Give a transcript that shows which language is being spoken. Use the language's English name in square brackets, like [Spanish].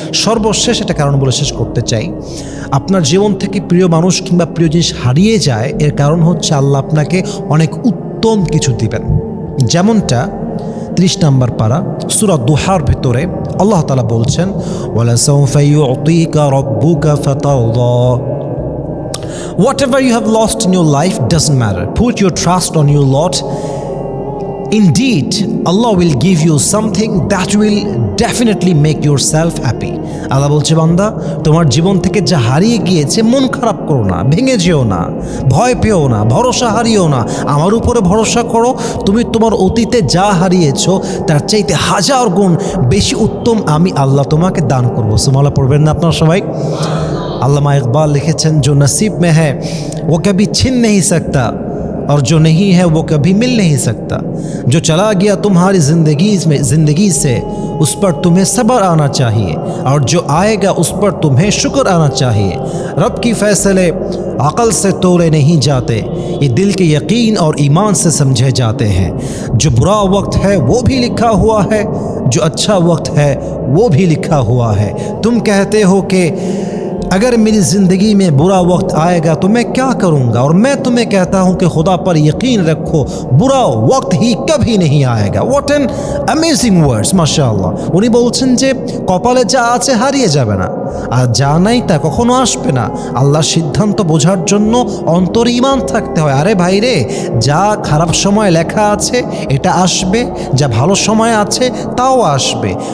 [Bangla] সর্বশেষ একটা কারণ বলে শেষ করতে চাই, আপনার জীবন থেকে প্রিয় মানুষ কিংবা প্রিয় জিনিস হারিয়ে যায় এর কারণ হচ্ছে আল্লাহ আপনাকে অনেক উত্তম কিছু দিবেন। যেমনটা 30 নম্বর পারা সূরা দুহার ভিতরে আল্লাহ তাআলা বলছেন, [Arabic] ওয়ালাসাউফা ইউতিকা রাব্বুকা ফাতারদা। [English] Whatever you have lost in your life doesn't matter. Put your trust on your Lord. Indeed, Allah will give you something that will definitely make yourself happy. [Bangla] আল্লাহ বলছে বান্দা তোমার জীবন থেকে যা হারিয়ে গিয়েছে মন খারাপ করো না, ভেঙে যেও না, ভয় পেও না, ভরসা হারিও না, আমার উপরে ভরসা করো। তুমি তোমার অতীতে যা হারিয়েছো তার চাইতে 1000 গুণ বেশি উত্তম আমি আল্লাহ তোমাকে দান করবো। সুবহানাল্লাহ পড়বেন না আপনারা সবাই? আল্লামা ইকবাল লিখেছেন, [Hindi] जो नसीब में है वो कभी छिन नहीं सकता और जो नहीं है वो कभी मिल नहीं सकता। जो चला गया तुम्हारी ज़िंदगी से उस पर तुम्हें सब्र आना चाहिए और जो आएगा उस पर तुम्हें शुक्र आना चाहिए। रब की फ़ैसले अक़ल से तोड़े नहीं जाते, ये दिल के यकीन और ईमान से समझे जाते हैं। जो बुरा वक्त है वो भी लिखा हुआ है, जो अच्छा वक्त है वो भी लिखा हुआ है। तुम कहते हो कि अगर मेरी ज़िंदगी में बुरा वक्त आएगा तो मैं क्या करूँगा, और मैं तुम्हें कहता हूँ कि खुदा पर यकीन रखो बुरा वक्त ही कभी नहीं आएगा। [English] What an amazing words, माशाআল্লাহ। [Bangla] উনি বলছেন যে কপালে যা আছে হারিয়ে যাবে না, আর যা নাই তা কখনো আসবে না। আল্লাহর সিদ্ধান্ত বোঝার জন্য অন্তরে ঈমান থাকতে হয়। আরে ভাই রে, যা খারাপ সময় লেখা আছে এটা আসবে, যা ভালো সময় আছে তাও আসবে।